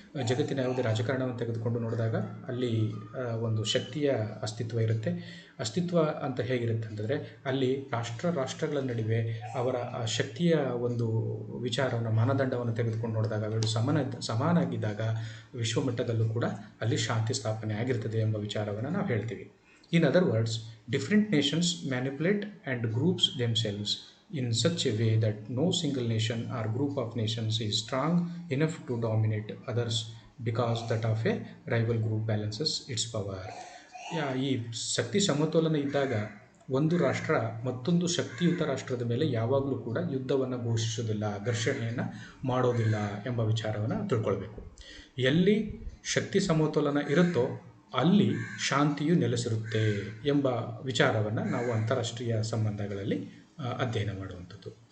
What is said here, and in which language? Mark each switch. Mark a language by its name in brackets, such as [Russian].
[Kannada] ಜಗತ್ತಿನ ಯಾವುದೇ ರಾಜಕಾರಣವನ್ನು ತೆಗೆದುಕೊಂಡು ನೋಡಿದಾಗ ಅಲ್ಲಿ ಒಂದು ಶಕ್ತಿಯ ಅಸ್ತಿತ್ವ ಇರುತ್ತೆ. ಅಸ್ತಿತ್ವ ಅಂತ ಹೇಗಿರುತ್ತೆ ಅಂತಂದರೆ ಅಲ್ಲಿ ರಾಷ್ಟ್ರಗಳ ನಡುವೆ ಅವರ ಶಕ್ತಿಯ ಒಂದು ವಿಚಾರವನ್ನು, ಮಾನದಂಡವನ್ನು ತೆಗೆದುಕೊಂಡು ನೋಡಿದಾಗ ಅವೆರಡು ಸಮಾನಾಗಿದ್ದಾಗ ವಿಶ್ವಮಟ್ಟದಲ್ಲೂ ಕೂಡ ಅಲ್ಲಿ ಶಾಂತಿ ಸ್ಥಾಪನೆ ಆಗಿರ್ತದೆ ಎಂಬ ವಿಚಾರವನ್ನು ನಾವು ಹೇಳ್ತೀವಿ. [English] In other words, different nations manipulate and groups themselves in such a way that no single nation or group of nations is strong enough to dominate others because that of a rival group balances its power. [Kannada] ಈ ಶಕ್ತಿ ಸಮತೋಲನ ಇದ್ದಾಗ ಒಂದು ರಾಷ್ಟ್ರ ಮತ್ತೊಂದು ಶಕ್ತಿಯುತ ರಾಷ್ಟ್ರದ ಮೇಲೆ ಯಾವಾಗಲೂ ಕೂಡ ಯುದ್ಧವನ್ನು ಘೋಷಿಸೋದಿಲ್ಲ, ಘರ್ಷಣೆಯನ್ನು ಮಾಡೋದಿಲ್ಲ ಎಂಬ ವಿಚಾರವನ್ನು ತಿಳ್ಕೊಳ್ಬೇಕು. ಎಲ್ಲಿ ಶಕ್ತಿ ಸಮತೋಲನ ಇರುತ್ತೋ ಅಲ್ಲಿ ಶಾಂತಿಯು ನೆಲೆಸಿರುತ್ತೆ ಎಂಬ ವಿಚಾರವನ್ನು ನಾವು ಅಂತಾರಾಷ್ಟ್ರೀಯ ಸಂಬಂಧಗಳಲ್ಲಿ ಅಧ್ಯಯನ ಮಾಡುವಂಥದ್ದು.